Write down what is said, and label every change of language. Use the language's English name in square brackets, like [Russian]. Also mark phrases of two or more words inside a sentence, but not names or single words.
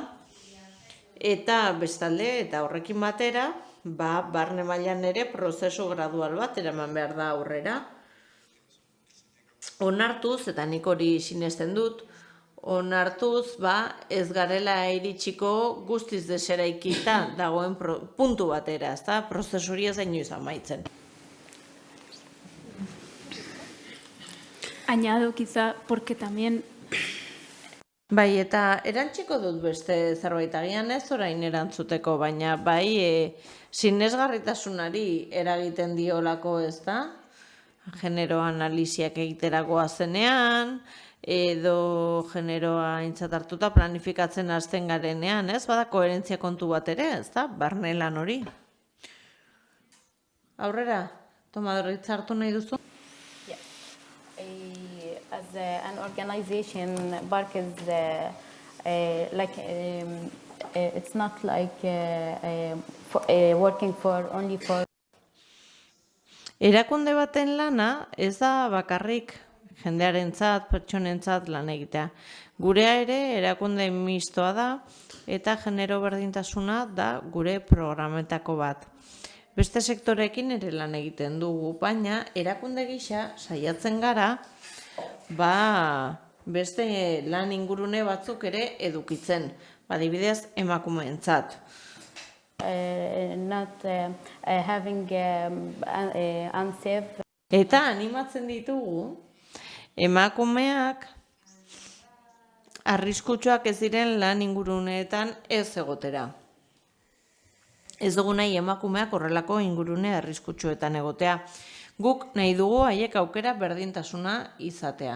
[Basque] Eta bestalde, eta horrekin batera, barne mailan ere prozesu gradual bat eraman behar da aurrera. Onartuz, eta nik hori sinesten dut, onartuz, ez garela iritsiko guztiz deseraikita dagoen puntu batera, ez da, prozesu hori ez da inoiz amaitzen. [Spanish] Añado quizá porque también [Basque] Bai, eta erantziko dut beste zerbait agian ez orain erantzuteko, baina sinesgarritasunari eragiten diolako, ez da? Genero analiziak egiterakoa zenean, edo generoa aintzat hartuta planifikatzen hasten garenean, ez? Bada koherentzia kontu bat ere, ez da? Barne lan hori. Aurrera, Tomadorritza hartu nahi duzu? [English] As an organization, BARC is it's not like working only for. [Basque] Erakunde baten lana ez da bakarrik jendearentzat, pertsonentzat lan egitea. Gurea ere erakunde mistoa da eta genero berdintasuna da gure programetako bat. Beste sektoreekin ere lan egiten dugu, baina erakunde gisa saiatzen gara beste lan ingurune batzuk ere edukitzen, adibidez emakumeentzat. [English] Not having unsafe. [Basque] Eta animatzen ditugu emakumeak arriskutsuak ez diren lan inguruneetan ez egotera. Ez dugu nahi emakumeak horrelako ingurune arriskutsuetan egotea. Guk nahi dugu haiek aukera berdintasuna izatea.